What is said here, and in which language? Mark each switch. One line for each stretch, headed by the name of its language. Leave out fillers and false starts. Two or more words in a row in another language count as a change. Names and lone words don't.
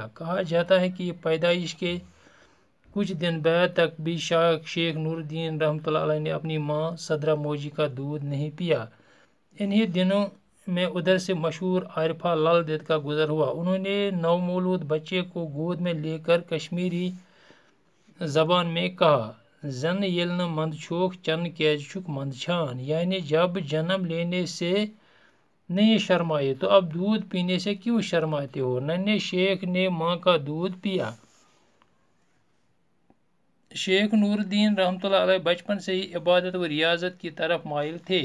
Urdu: کہا جاتا ہے کہ یہ پیدائش کے کچھ دن بعد تک بھی شیخ نور الدین
Arabic: رحمۃ اللہ علیہ
Urdu: نے اپنی ماں صدرہ موجی کا دودھ نہیں پیا. انہی دنوں میں ادھر سے مشہور عارفہ لل دید کا گزر ہوا. انہوں نے نومولود بچے کو گود میں لے کر کشمیری زبان میں کہا،
Kashmiri: زن یل نہ مند چھوک چن کیج چھک مند چھان،
Urdu: یعنی جب جنم لینے سے نہیں شرمائے تو اب دودھ پینے سے کیوں شرماتے ہو. ننھے شیخ نے ماں کا دودھ پیا. شیخ نور الدین
Arabic: رحمۃ اللہ علیہ
Urdu: بچپن سے ہی عبادت و ریاضت کی طرف مائل تھے.